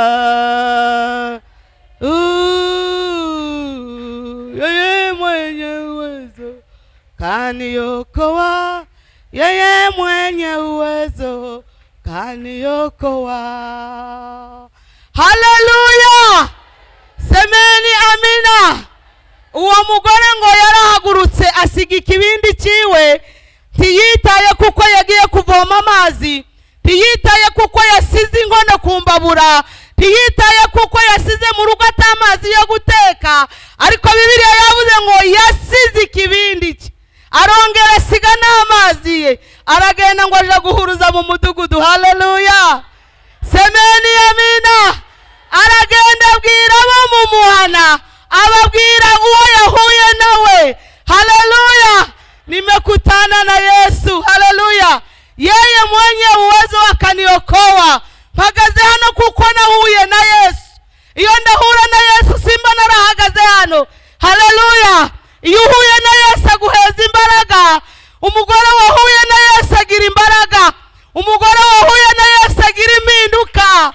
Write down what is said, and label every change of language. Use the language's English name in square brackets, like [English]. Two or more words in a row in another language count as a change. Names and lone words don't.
[Swahili] Yeye mwenye uwezo kaniokoa, yeye mwenye uwezo kaniokoa. Haleluya. Semeni amina. [Kinyarwanda] Uwo mugore ngo yarahagurutse asiga ikibindi ciwe, ntiyitaye kuko yagiye kuvoma amazi, ntiyitaye kuko yasize inkono kumbabura, ntiyitaye kuko yasize mu rugo atamazi yo guteka, ariko Bibiliya yavuze ngo yasize ikibindi cye, arongera asiga n'amazi ye, aragenda ngo aje guhuruza mu mudugudu. [Swahili] Haleluya. Semeni amina. [Kinyarwanda] Aragenda abwira abo mu muhana, ababwira uwo yahuye nawe. Haleluya. [Swahili] Nimekutana na Yesu. Haleluya. Yeye mwenye uwezo akaniokoa. [Kinyarwanda] Mpagaze hano kuko nahuye na Yesu. Iyo ndahura na Yesu simba narahagaze hano. Haleluya. Iyo uhuye na Yesu aguheza imbaraga. Umugore wahuye na Yesu agira imbaraga. Umugore wahuye na Yesu agira impinduka.